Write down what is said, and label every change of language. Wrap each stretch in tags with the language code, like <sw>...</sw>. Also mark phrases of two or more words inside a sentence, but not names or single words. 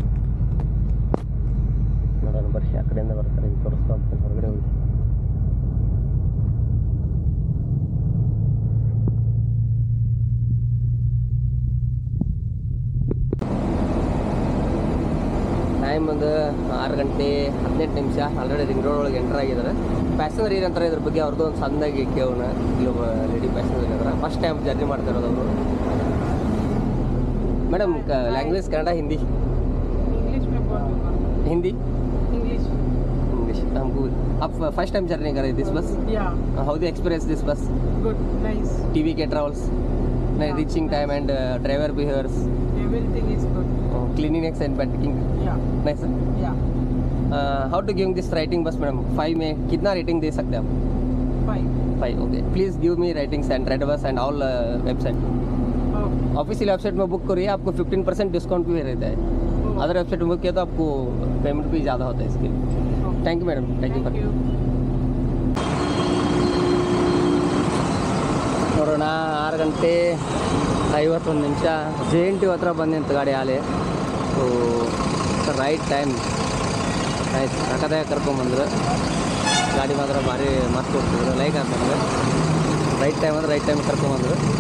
<kn>ನೋಡೋಣ ಬರ್ರಿ ಆ ಕಡೆಯಿಂದ ಬರ್ತಾರೆ ಈಗ ತೋರಿಸ್ತಾ ಹೋಗ್ತೀನಿ ಹೊರಗಡೆ ಹೋಗಿ ಟೈಮ್ ಒಂದು 6 ಗಂಟೆ 18 ನಿಮಿಷ</kn> <en>already ring road</en> <kn>ಒಳಗೆ ಎಂಟರ್ ಆಗಿದ್ದಾರೆ ಪ್ಯಾಸೆಂಜರ್ ಏನಂತಾರೆ ಇದ್ರ ಬಗ್ಗೆ ಅವ್ರದ್ದು ಒಂದು ಸಣ್ಣದಾಗಿ ಕೇಳೋಣ ಇಲ್ಲೊಬ್ಬ</kn> <en>lady passenger</en> <kn>ಇದ್ದಾರೆ</kn> <en>first time journey</en> <kn>ಮಾಡ್ತಾ ಇರೋದು ಅವರು</kn> <en>madam language</en> <kn>कन्नड़ा हिंदी</kn> <hi>इंग्लिश में बोल दूंगा हिंदी इंग्लिश इंग्लिश हमको आप</hi> <en>first time journey</en> <hi>कर रहे</hi> <en>this bus या how the experience this bus good nice TVK Travels reaching time and driver behaviours everything is good cleanliness and packing या नाइस या how to give this rating bus madam</en> <hi>5 में कितना रेटिंग दे सकते हैं आप 5</hi> <en>ok please give me ratings and redBus and all website official website</en> <hi>में बुक करिए आपको 15% डिस्काउंट भी रहता है</hi> <en>other website</en> <hi>में बुक किया तो आपको पेमेंट भी ज़्यादा होता है इसके लिए</hi> <en>thank you madam thank you</en> <kn>ನೋಡೋಣ 6 ಗಂಟೆ 51 ನಿಮಿಷ JNTU ಹತ್ರ ಬಂದು ನಿಂತು ಗಾಡಿ ಆಲೆ</kn> <en>so right time</en> <kn>ಆಯ್ತು ಸಖತ್ತಾಗಿ ಕರ್ಕೊಂಬಂದ್ರು ಗಾಡಿ ಮಾತ್ರ ಭಾರಿ ಮಸ್ತ್ ಹೋಗ್ತಿದ್ರು ಲೈಕ್ ಆಗ್ತಂದ್ರೆ</kn> <en>right time</en> <kn>ಅಂದರೆ</kn> <en>right time</en> <kn>ಕರ್ಕೊಂಬಂದ್ರು</kn>